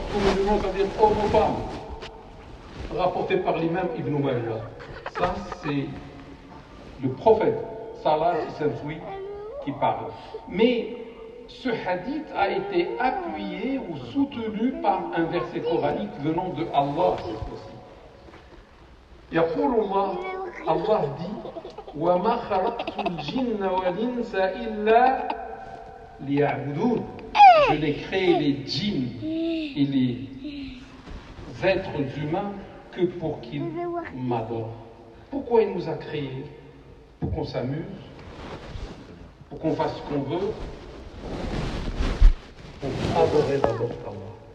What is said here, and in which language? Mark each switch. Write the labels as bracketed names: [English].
[French] Tout musulman, c'est-à-dire homme ou femme. Rapporté par l'imam Ibn Majah. Ça, c'est le prophète, salat et salam qui parle. Mais ce hadith a été appuyé ou soutenu par un verset coranique venant de Allah cette fois-ci. [Arabic] يقول الله [French] Allah dit [Arabic] وَمَا خَلَقْتُ الْجِنَّ وَالْإِنسَ إِلَّا لِيَعْبُدُونَ. [French] Je l'ai créé les djinns et les êtres humains que pour qu'ils m'adorent. Pourquoi il nous a créés? Pour qu'on s'amuse, pour qu'on fasse ce qu'on veut, pour adorer d'abord Allah.